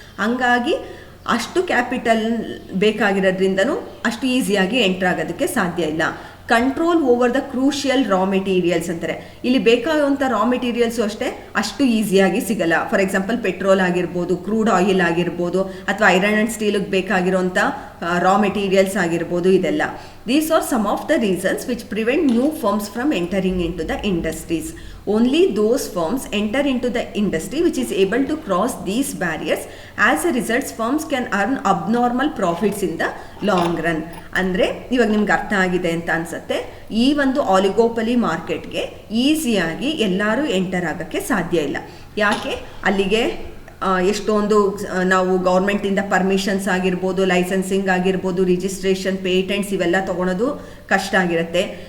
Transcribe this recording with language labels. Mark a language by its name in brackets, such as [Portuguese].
[Kannada] ಹಂಗಾಗಿ ಅಷ್ಟು ಕ್ಯಾಪಿಟಲ್ ಬೇಕಾಗಿರೋದ್ರಿಂದನೂ ಅಷ್ಟು ಈಸಿಯಾಗಿ ಎಂಟ್ರ್ ಆಗೋದಕ್ಕೆ ಸಾಧ್ಯ ಇಲ್ಲ. [English] control over the crucial raw materials [Kannada] ಅಂತಾರೆ. ಇಲ್ಲಿ ಬೇಕಾಗುವಂಥ ರಾ ಮೆಟೀರಿಯಲ್ಸು ಅಷ್ಟೇ ಅಷ್ಟು ಈಸಿಯಾಗಿ ಸಿಗಲ್ಲ. [English] for example [Kannada] ಪೆಟ್ರೋಲ್ ಆಗಿರ್ಬೋದು, ಕ್ರೂಡ್ ಆಯಿಲ್ ಆಗಿರ್ಬೋದು, ಅಥವಾ ಐರನ್ ಆ್ಯಂಡ್ ಸ್ಟೀಲಿಗೆ ಬೇಕಾಗಿರೋಂಥ ರಾ ಮೆಟೀರಿಯಲ್ಸ್ ಆಗಿರ್ಬೋದು, ಇದೆಲ್ಲ. [English] These are some of the reasons which prevent new firms from entering into the industries. Only those firms enter into the industry which is able to cross these barriers. As a result, firms can earn abnormal profits in the long run. [Kannada] ಅಂದರೆ ಇವಾಗ ನಿಮ್ಗೆ ಅರ್ಥ ಆಗಿದೆ ಅಂತ ಅನ್ಸುತ್ತೆ. ಈ ಒಂದು ಆಲಿಗೋಪಲಿ ಮಾರ್ಕೆಟ್ಗೆ ಈಸಿಯಾಗಿ ಎಲ್ಲರೂ ಎಂಟರ್ ಆಗೋಕ್ಕೆ ಸಾಧ್ಯ ಇಲ್ಲ. ಯಾಕೆ? ಅಲ್ಲಿಗೆ ಎಷ್ಟೊಂದು ನಾವು ಗೌರ್ಮೆಂಟಿಂದ ಪರ್ಮಿಷನ್ಸ್ ಆಗಿರ್ಬೋದು, ಲೈಸೆನ್ಸಿಂಗ್ ಆಗಿರ್ಬೋದು, ರಿಜಿಸ್ಟ್ರೇಷನ್, ಪೇಟೆಂಟ್ಸ್ ಇವೆಲ್ಲ ತೊಗೊಳೋದು ಕಷ್ಟ ಆಗಿರುತ್ತೆ.